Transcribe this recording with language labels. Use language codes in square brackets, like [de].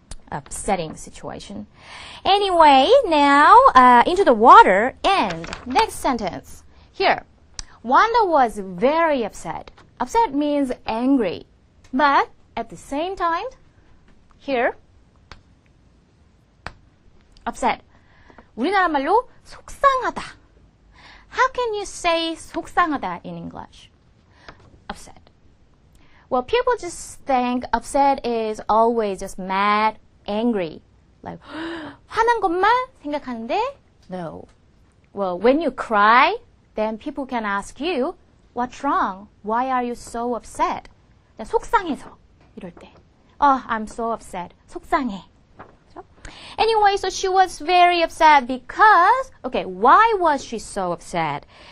[en] upsetting situation. Anyway, now into the water and next sentence. Here, Wanda was very upset. Upset means angry. But at the same time, here, upset. [ko] 우리나라 말로 속상하다. [en] How can you say [ko] 속상하다 [en] in English? Upset. Well, people just think upset is always just mad, angry. [ko] Like, 화난 것만 생각하는데, no. [en] Well, when you cry, then people can ask you, what's wrong? Why are you so upset? [ko] 속상해서, 이럴 때. [en] Oh, I'm so upset. [ko] 속상해. [en] Anyway, so she was very upset because, okay, why was she so upset?